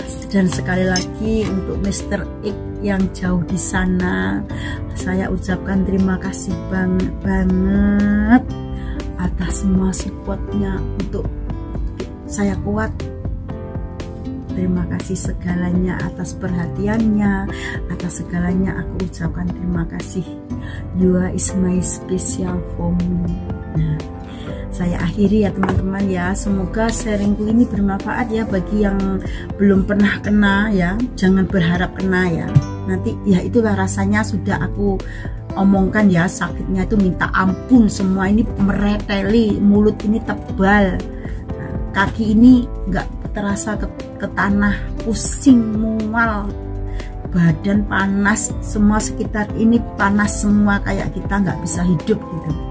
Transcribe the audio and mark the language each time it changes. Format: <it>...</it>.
<id>Dan sekali lagi untuk Mr. X yang jauh di sana, saya ucapkan terima kasih banget atas semua supportnya untuk saya kuat. Terima kasih segalanya atas perhatiannya, atas segalanya aku ucapkan terima kasih.</id> <en>You are is my special for me.</en> <id>Nah, saya akhiri ya teman-teman ya, semoga sharingku ini bermanfaat ya bagi yang belum pernah kena ya. Jangan berharap kena ya, nanti ya itulah rasanya sudah aku omongkan ya, sakitnya itu minta ampun, semua ini mereteli, mulut ini tebal, nah, kaki ini nggak terasa ke tanah, pusing, mual, badan panas, semua sekitar ini panas semua, kayak kita nggak bisa hidup gitu.</id>